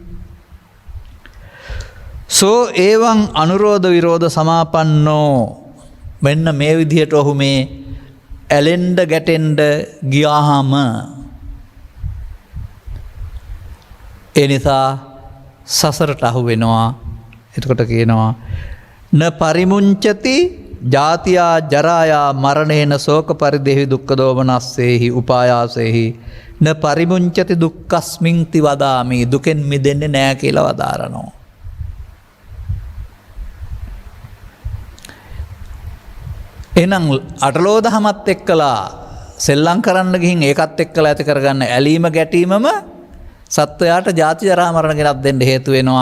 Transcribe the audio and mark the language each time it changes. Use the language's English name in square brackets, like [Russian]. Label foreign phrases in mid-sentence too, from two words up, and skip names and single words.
[Pali] සෝ ඒවං අනුරෝධ විරෝධ සමාපන්නෝ, [Sinhala] මෙන්න මේ විදිහට ඔහු මේ ඇලෙන්ඩ ගැටෙන්ඩ ගියාහම ඒ නිසා සසරට අහු වෙනවා. එතකොට කියනවා [Pali] න පරිමුංචති ජාතියා ජරායා මරණේන ශෝක පරිදේහි දුක්ඛ දෝමනස්සේහි උපායාසේහි න පරිමුංචති දුක්ඛස්මින්ති වදාමි, [Sinhala] දුකෙන් මිදෙන්නේ නැහැ කියලා වදාරනවා. එහෙනම් අටලෝ දහමත් එක්කලා සෙල්ලම් කරන්න ගිහින් ඒකත් එක්කලා ඇති කරගන්න ඇලීම ගැටීමම සත්වයාට ජාති ජරා මරණ ගෙනත් දෙන්න හේතු වෙනවා.